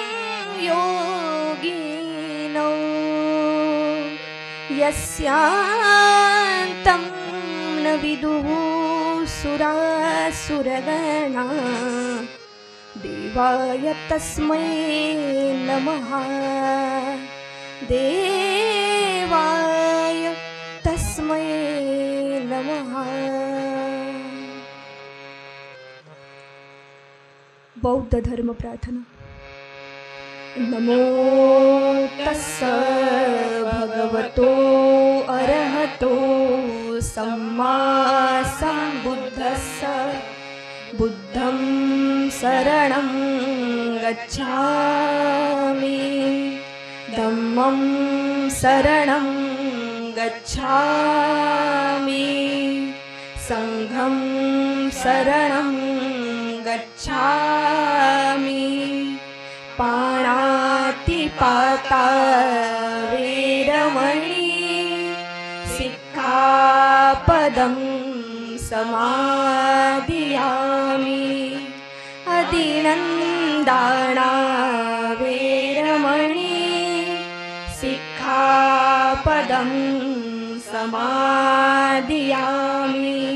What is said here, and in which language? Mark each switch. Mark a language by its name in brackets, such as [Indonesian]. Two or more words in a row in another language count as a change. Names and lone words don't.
[Sanskrit] योगिनो यस्यान्तं न विदुः सुरासुरगणा देवाय तस्मै नमः देवाय तस्मै नमः. [Hindi] बौद्ध धर्म प्रार्थना. [Pali] नमो तस्स भगवतो अरहतो सम्मा सम्बुद्धस्स बुद्धं शरणं गच्छामि धम्मं शरणं गच्छामि संघं शरणं गच्छामि पाणातिपाता वेरमणि सिक्खापदं समादियामि अधिनन्दाना वेरमणि सिक्खापदं समादियामि